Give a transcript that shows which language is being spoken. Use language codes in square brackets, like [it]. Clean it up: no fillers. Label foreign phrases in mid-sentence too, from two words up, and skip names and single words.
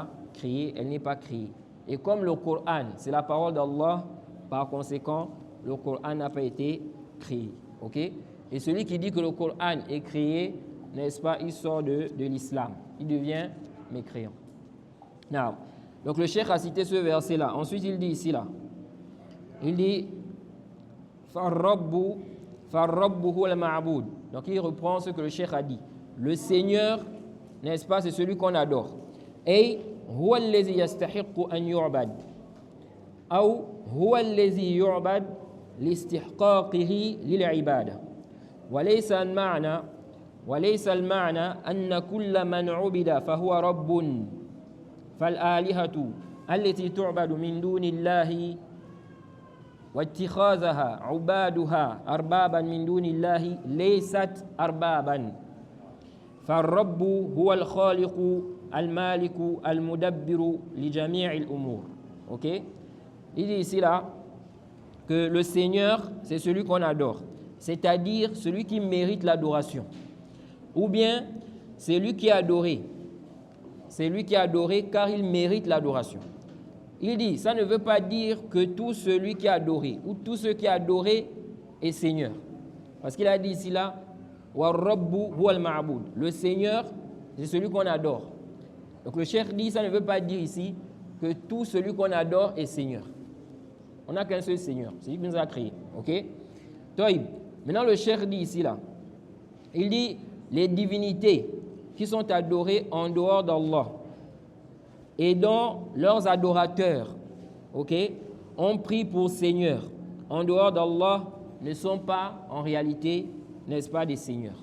[fr] Créée, elle n'est pas créée. Et comme le Coran, c'est la parole d'Allah, par conséquent, le Coran n'a pas été créé. Ok? Et celui qui dit que le Coran est créé, n'est-ce pas, il sort de l'islam. Il devient mécréant. Now, donc le cheikh a cité ce verset-là. Ensuite, il dit ici, là. Il dit, [ar] فالرب هو المعبود. [fr] Donc il reprend ce que le cheikh a dit. Le Seigneur, n'est-ce pas, c'est celui qu'on adore. [ar] Et هو الذي يستحق أن يعبد. Ou هو الذي يعبد لاستحقاقه للعبادة. وليس المعنى أن كل من عبد فهو رب فالآلهة التي تعبد من دون الله واتخاذها عبادها أربابا من دون الله ليست أربابا فالرب هو الخالق المالك المدبر لجميع الأمور. [fr] Ok? Il dit ici là que le Seigneur, c'est celui qu'on adore, c'est-à-dire celui qui mérite l'adoration. Ou bien, c'est lui qui est adoré. C'est lui qui est adoré car il mérite l'adoration. Il dit, ça ne veut pas dire que tout celui qui est adoré ou tout ce qui est adoré est Seigneur. Parce qu'il a dit ici là, [ar] وَالرَّبُّ هُوَ الْمَعْبُودُ. [fr] Le Seigneur, c'est celui qu'on adore. Donc le cheikh dit, ça ne veut pas dire ici que tout celui qu'on adore est Seigneur. On n'a qu'un seul Seigneur, c'est lui qui nous a créés. Ok? Maintenant le cheikh dit ici là, il dit, les divinités qui sont adorées en dehors d'Allah et dont leurs adorateurs, ok, ont pris pour Seigneur en dehors d'Allah ne sont pas en réalité, n'est-ce pas, des seigneurs.